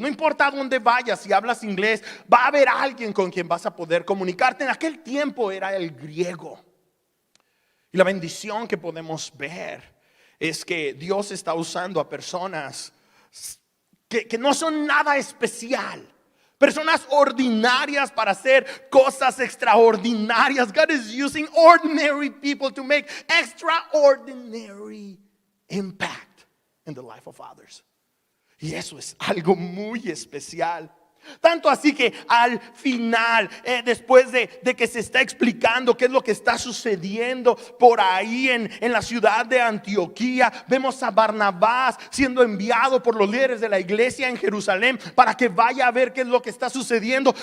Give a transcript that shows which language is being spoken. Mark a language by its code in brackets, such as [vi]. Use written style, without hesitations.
[es] No importa a dónde vayas, si hablas inglés, va a haber alguien con quien vas a poder comunicarte. En aquel tiempo era el griego. Y la bendición que podemos ver es que Dios está usando a personas que no son nada especial. Personas ordinarias para hacer cosas extraordinarias. [en] God is using ordinary people to make extraordinary impact in the life of others. [es] Y eso es algo muy especial. Tanto así que al final, después de que se está explicando qué es lo que está sucediendo por ahí en la ciudad de Antioquía, vemos a Barnabás siendo enviado por los líderes de la iglesia en Jerusalén para que vaya a ver qué es lo que está sucediendo.